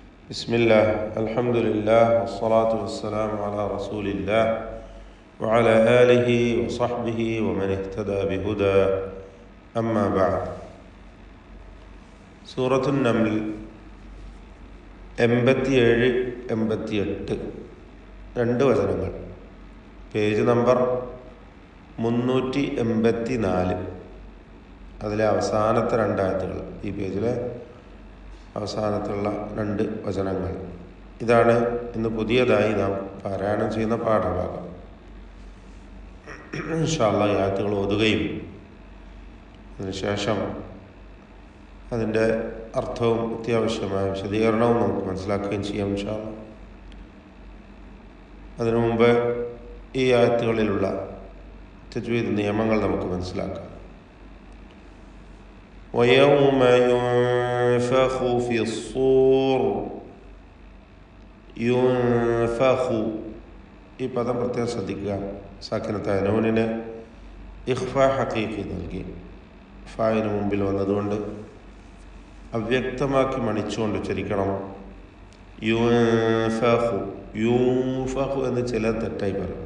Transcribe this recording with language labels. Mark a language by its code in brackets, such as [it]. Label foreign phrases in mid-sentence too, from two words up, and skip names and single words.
[ar] بسم الله الحمد لله والصلاة والسلام على رسول الله وعلى آله وصحبه ومن اهتدى بهدى أما بعد سورة النمل 87-88 [ml] രണ്ട് വചനങ്ങൾ. പേജ് നമ്പർ 384. അതിലെ അവസാനത്തെ രണ്ടായത്തുകൾ, ഈ പേജിലെ അവസാനത്തുള്ള രണ്ട് വചനങ്ങൾ. ഇതാണ് ഇന്ന് പുതിയതായി നാം പാരായണം ചെയ്യുന്ന പാഠഭാഗം. [ar] إن شاء الله [ml] ഈ ആയത്തുകൾ ഓതുകയും അതിനുശേഷം അതിൻ്റെ അർത്ഥവും അത്യാവശ്യമായ വിശദീകരണവും നമുക്ക് മനസ്സിലാക്കുകയും ചെയ്യാം [ar] إن شاء الله. [ml] അതിനു മുമ്പ് ഈ ആയത്തുകളിലുള്ള തജ്വീദ് നിയമങ്ങൾ നമുക്ക് മനസ്സിലാക്കാം. [ar] وَيَوْمَ يُنْفَخُ فِي الصُّورِ يُنْفَخُ [ml] ഈ പദം പ്രത്യേകം ശ്രദ്ധിക്കുക. സാക്കിനത്തായ നൂനിന് [ar] إخفاء حقيقي [ml] നൽകി ഫായിന് മുമ്പിൽ വന്നതുകൊണ്ട് അവ്യക്തമാക്കി മണിച്ചുകൊണ്ട് ഉച്ചരിക്കണം. [ar] ينفخ يوفخ [ml] എന്ന് ചിലർ തെറ്റായി പറയും.